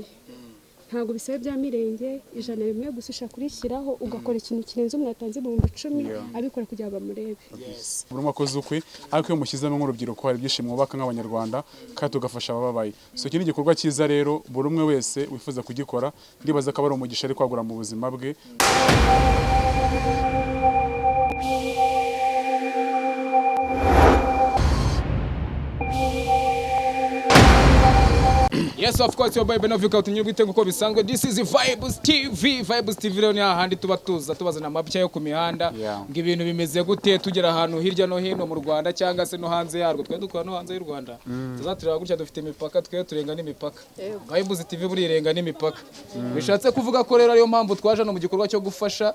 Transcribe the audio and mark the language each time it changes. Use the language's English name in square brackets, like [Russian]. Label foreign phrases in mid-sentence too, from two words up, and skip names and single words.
[Kinyarwanda] Ntago bisaba bya mirenge 100 gusa ushaka kurishyiraho ugakora ikintu kirenze umwatanze 10,000 abikora kugira bamurebe. Buri mwakoze ukwe, ariko iyo mushyizemo nk'urubyiruko hari byishimo mwubaka nk'abanyarwanda kandi tugafasha abababaye. Iki ni igikorwa cyiza rero buri umwe wese wifuza kugikora, ndibaza ko ari umugisha ari kwagura mu buzima bwe. [English] Yes, of course, your boy Benovika [Kinyarwanda] utunyurwa uko bisanzwe. [English] This is Vibes TV. [Kinyarwanda] Vibes TV rero ni ahandi tubazana amabya yo ku mihanda. Ngo ibintu bimeze gute tugera ahantu hirya no hino mu Rwanda cyangwa se no hanze yarwo. Twe dukora no hanze y'u Rwanda. Tuzatureba gutya dufite imipaka, twe turenga n'imipaka. Vibes TV buri irenga n'imipaka. Bishatse kuvuga ko rero ariyo mpamvu twaje no mu gikorwa cyo gufasha.